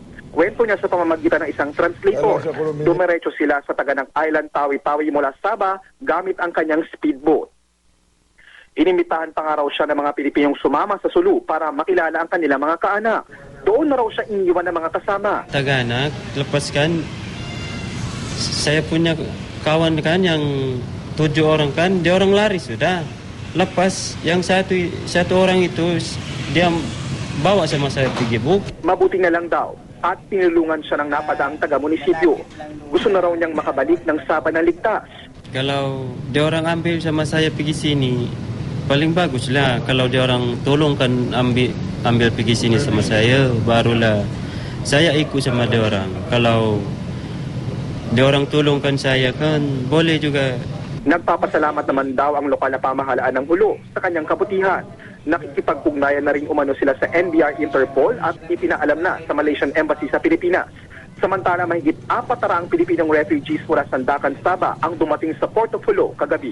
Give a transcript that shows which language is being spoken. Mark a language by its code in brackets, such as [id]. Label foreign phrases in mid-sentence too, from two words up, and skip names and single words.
[tl] Kwento niya sa pamamagitan ng isang translator. Dumiretso sila sa taga ng Island Tawi-Tawi mula Sabah gamit ang kanyang speedboat. Inimbitahan pa nga raw siya ng mga Pilipinong sumama sa Sulu para makilala ang kanilang mga kaanak. Doon na raw siya iniwan ng mga kasama. [ms] Taganak, lepaskan. Saya punya kawan kan yang 7 orang kan, dia orang lari sudah. Lepas yang satu orang itu dia bawa sama saya pergi buk. [tl] Mabuti na lang daw at tinulungan siya ng napadaang taga-munisipyo. Gusto na raw niyang makabalik ng Sabah na ligtas. [ms] Kalau dia orang ambil sama saya pergi sini, paling baguslah kalau dia orang tolongkan ambil pergi sini sama saya, barulah saya ikut sama dia orang. Kalau dia orang tolongkan saya kan boleh juga. [tl] Nagpapasalamat naman daw ang lokal na pamahalaan ng Hulo sa kanyang kabutihan. Nakikipag-ugnayan na rin umano sila sa NBR Interpol at ipinaalam na sa Malaysian Embassy sa Pilipinas. Samantala, mahigit 400 Pilipinong refugees mula Sandakan, Sabah ang dumating sa Port of Hulo kagabi.